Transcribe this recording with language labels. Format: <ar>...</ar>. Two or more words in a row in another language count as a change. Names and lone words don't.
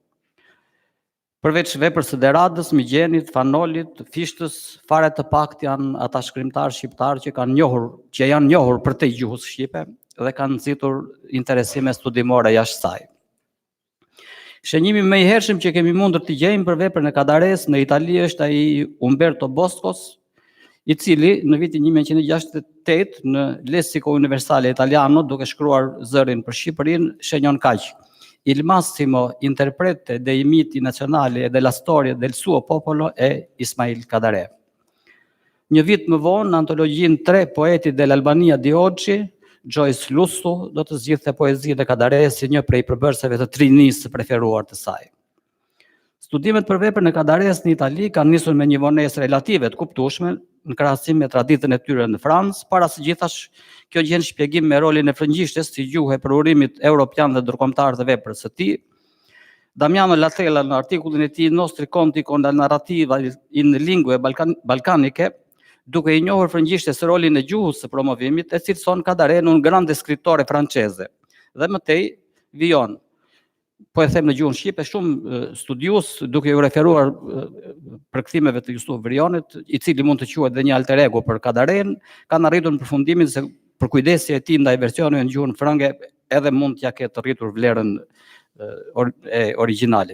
<sq>Përveç veprës së Deradës, Migjenit, Fanolit, Fishtës, fare të pakt janë ata shkrimtarë shqiptarë që janë njohur për te gjuhës shqipe dhe kanë nxitur interesime studimore jashtë saj. Shënjimi më i hershëm që kemi mundur të gjejmë për veprën e Kadares në Itali është ai Umberto Boscos, i cili në vitin 1968 në Lessico Universale Italiano, duke shkruar zërin për Shqipërinë, shenjon kaq:</sq> <it>Il massimo interprete dei miti nazionali e della storia del suo popolo è Ismail Kadare.</it> <sq>Një vit më vonë, në antologjinë 3 poeti dell'Albania di oggi, Joyce Lussu do të zgjidhte poezinë e Kadares si një prej përbërësave të trinisë preferuar të saj. Studimet për veprën e Kadares në Itali kanë nisur me një vonesë relative të kuptueshme në krahasim me traditën e tyre në Francë, para së gjithash kjo gjen shpjegim me rolin e frëngjishtes si gjuhë e përurimit europian dhe ndërkombëtar të veprës së tij. Damiano Latella në artikullin e tij Nostri conti con la narrativa in lingue balcaniche, duke i njohur frëngjishtes rolin e gjuhës së promovimit, e cilëson Kadare</sq> <it>un grande scrittore francese.</it> <sq>Dhe mëtej vijon, po e them në gjuhën shqipe, shumë studius, duke u referuar përkthimeve të Jusuf Vrionit, i cili mund të quhet dhe një alter ego për Kadaren, kanë arritur në përfundimin se për kujdesja e tij ndaj versioneve në gjuhën frënge edhe mund t'ja ketë rritur vlerën e originalit.</sq>